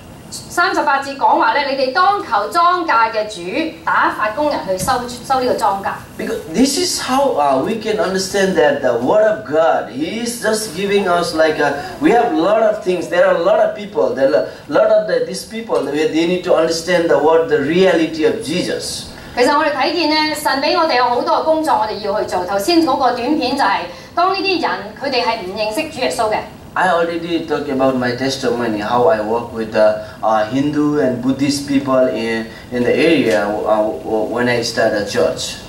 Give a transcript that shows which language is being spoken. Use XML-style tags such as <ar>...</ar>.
<yue>38節講話咧，你哋當求莊稼嘅主打發工人去收呢個莊稼。</yue> <en>Because this is how we can understand that the Word of God, He is just giving us like we have a lot of things. There are a lot of people. There are a lot of these people. They need to understand the reality of Jesus.</en> <yue>其實我哋睇見咧，神俾我哋有好多嘅工作，我哋要去做。頭先嗰個短片就係、當呢啲人佢哋係唔認識主耶穌嘅。</yue> <en>I already talked about my testimony, how I work with the Hindu and Buddhist people in the area when I started a church.</en>